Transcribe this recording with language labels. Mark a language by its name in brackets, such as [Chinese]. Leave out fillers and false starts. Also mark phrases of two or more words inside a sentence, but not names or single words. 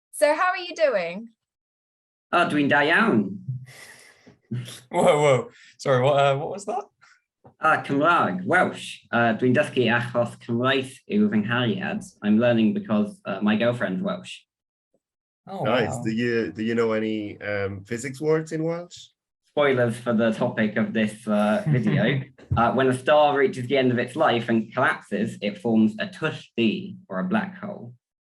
[English] So how are you doing? [Welsh] Dwi'n da iawn. [English] Whoa. Sorry, what was that? [Welsh] Cymraeg, Welsh. Dwi'n dysgu achos Cymraeg yw fy nghariad. [English] I'm learning because my girlfriend's Welsh. Oh, Nice. wow. Do you know any physics words in Welsh? Spoilers for the topic of this video. When a star reaches the end of its life and collapses, it forms a tush-D, or a black hole.